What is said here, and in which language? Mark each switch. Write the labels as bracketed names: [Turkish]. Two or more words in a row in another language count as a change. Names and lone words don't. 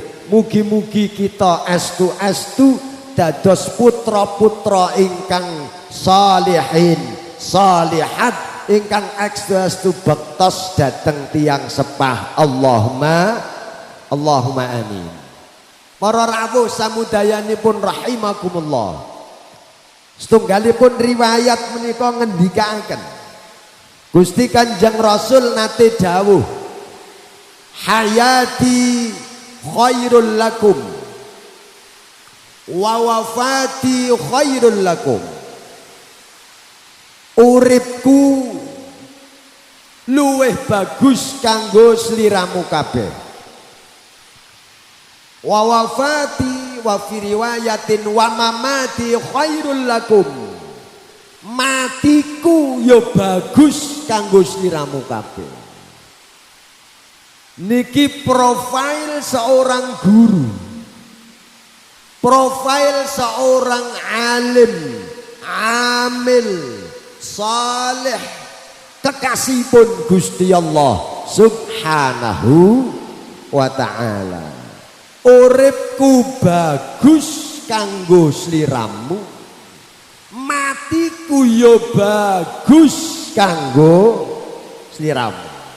[Javanese] Mugi-mugi kita estu-estu dados putra-putra ingkang [Arabic] صالحين صالحات [Javanese] ingkang estu bektos dateng tiang sepah. [Arabic] اللهم آمين. [Javanese] Para rawuh samudayanipun rahimakumullah, setunggalipun riwayat menika ngendikaken Gusti Kanjeng Rasul nate dawuh, [Arabic] حياتي خير لكم ووفاتي خير لكم. [Javanese] Uripku luweh bagus kanggo sliramu kabeh. [Arabic] ووفاتي وفي رواية ومماتي خير لكم. [Javanese] Matiku yo bagus kanggo sliramu kabeh. Niki [Indonesian] profil seorang guru, profil seorang alim, [Javanese] amil, saleh, kekasihipun Gusti Allah [Arabic] سبحانه وتعالى. [Javanese] Uripku bagus kanggo sliramu, matiku yo bagus kanggo sliramu.